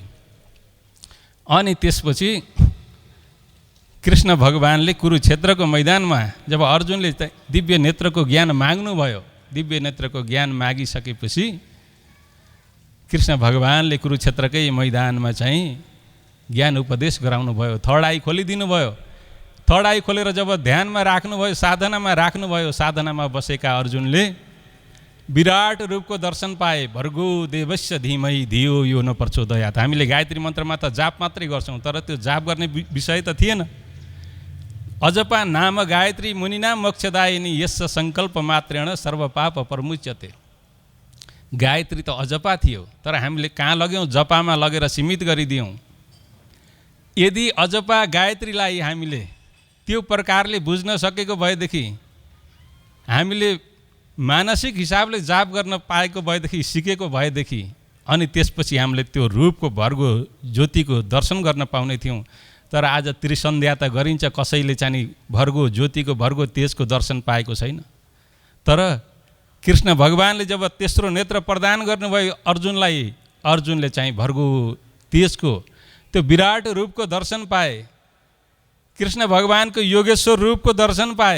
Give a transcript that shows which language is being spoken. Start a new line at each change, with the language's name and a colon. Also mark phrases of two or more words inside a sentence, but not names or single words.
Nepali: अनि त्यसपछि कृष्ण भगवानले कुरुक्षेत्रको मैदानमा जब अर्जुनले दिव्य नेत्रको ज्ञान माग्नुभयो, दिव्य नेत्रको ज्ञान मागिसकेपछि कृष्ण भगवानले कुरुक्षेत्रकै मैदानमा चाहिँ ज्ञान उपदेश गराउनु भयो।
English: third eye
Nepali: खोलिदिनु भयो।
English: third eye
Nepali: खोलेर जब ध्यानमा राख्नुभयो, साधनामा राख्नुभयो, साधनामा बसेका अर्जुनले विराट रूपको दर्शन पाए।
Sanskrit: भर्गो देवस्य धीमहि धियो यो न प्रचोदयात्।
Nepali: हामीले गायत्री मन्त्रमा त जाप मात्रै गर्छौँ, तर त्यो जाप गर्ने विषय त थिएन।
Sanskrit: अजपा नाम गायत्री मुनिना मोक्षदायिनी यस्य सङ्कल्प मात्रेण सर्व पाप प्रमुच्यते।
Nepali: गायत्री त अजपा थियो, तर हामीले कहाँ लग्यौँ? जपामा लगेर सीमित गरिदियौँ। यदि अजपा गायत्रीलाई हामीले त्यो प्रकारले बुझ्न सकेको भएदेखि, हामीले मानसिक हिसाबले जाप गर्न पाएको भएदेखि, सिकेको भएदेखि, अनि त्यसपछि हामीले त्यो रूपको भर्गो ज्योतिको दर्शन गर्न पाउने थियौँ। तर आज त्रिसन्ध्या त गरिन्छ, कसैले चाहिँ भर्गो ज्योतिको भर्गो तेजको दर्शन पाएको छैन। तर कृष्ण भगवानले जब तेस्रो नेत्र प्रदान गर्नुभयो अर्जुनलाई, अर्जुनले चाहिँ भर्गो तेजको त्यो विराट रूपको दर्शन पाए। कृष्ण भगवानको योगेश्वर रूपको दर्शन पाए।